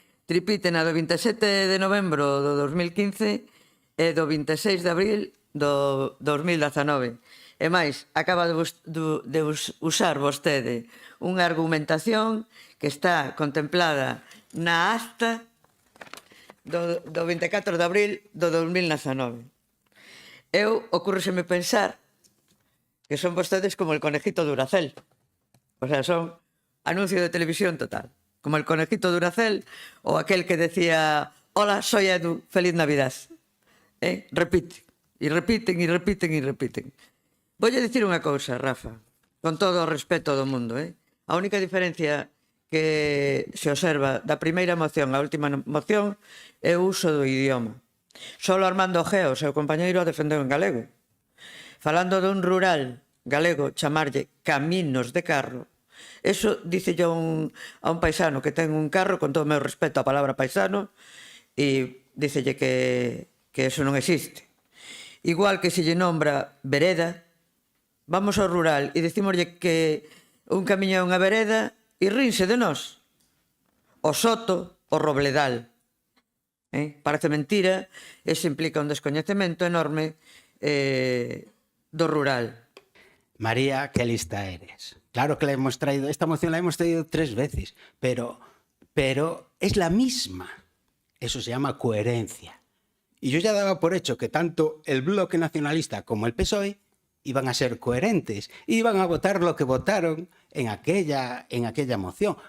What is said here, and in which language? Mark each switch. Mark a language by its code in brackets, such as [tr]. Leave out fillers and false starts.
[gl] Tripiten a do 27 de novembro do 2015 e do 26 de abril do 2019. E máis, acaba de usar vostede unha argumentación que está contemplada na acta do 24 de abril do 2019. Ocurreseme pensar que son vostedes [es] como el conejito Duracell. O sea, son anuncio de televisión total. Como el conejito Duracell o aquel que decía: hola, soy Edu, feliz Navidad. [gl] Repite. E repiten, e repiten, e repiten. [es] Voy [gl] a dicir unha cousa, Rafa, con todo o respeto do mundo. A única diferencia que se observa da primeira moción á última moción é o uso do idioma. Solo Armando Geo, seu compañeiro, a defendeu en galego. Falando dun rural galego, chamarlle caminos de carro, [es] eso dice yo [gl] a un paisano que ten un carro, con todo o meu respeto á palabra paisano, e dicelle que eso non existe. Igual que se lle nombra vereda, vamos ao rural e decímoslle que un camiño é unha vereda e rinse de nós. O soto, o Robledal. Parece mentira, eso implica un descoñecemento enorme do rural. [es] María, qué lista eres. Claro que la hemos traído, esta moción la hemos traído 3 veces, pero es la misma. Eso se llama coherencia. Y yo ya daba por hecho que tanto el Bloque Nacionalista como el PSOE iban a ser coherentes, iban a votar lo que votaron en aquella moción.